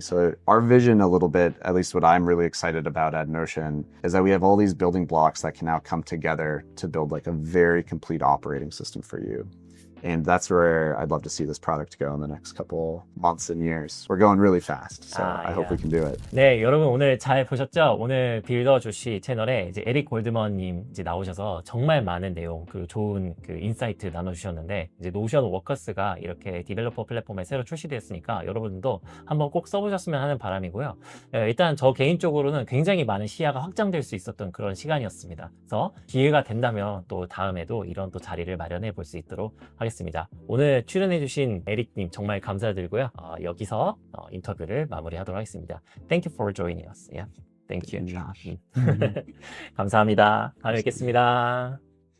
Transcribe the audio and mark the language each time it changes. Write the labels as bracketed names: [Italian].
[English] So our vision a little bit, at least what I'm really excited about at Notion, is that we have all these building blocks that can now come together to build like a very complete operating system for you. And that's where I'd love to see this product go in the next couple months and years. We're going really fast, so I hope we can do it. [Korean] 네, 여러분 오늘 잘 보셨죠? 오늘 빌더 주시 채널에 이제 에릭 골드먼님 이제 나오셔서 정말 많은 내용, 그 좋은 그 인사이트 나눠주셨는데, 이제 노션 워커스가 이렇게 디벨로퍼 플랫폼에 새로 출시됐으니까 여러분도 한번 꼭 써보셨으면 하는 바람이고요. 일단 저 개인적으로는 굉장히 많은 시야가 확장될 수 있었던 그런 시간이었습니다. 그래서 기회가 된다면 또 다음에도 이런 또 자리를 마련해 볼 수 있도록 하겠습니다. 오늘 출연해주신 에릭님 정말 감사드리고요. 여기서 인터뷰를 마무리하도록 하겠습니다. [English] Thank you for joining us. Yeah, thank you. [Korean] 감사합니다. 다음에 뵙겠습니다.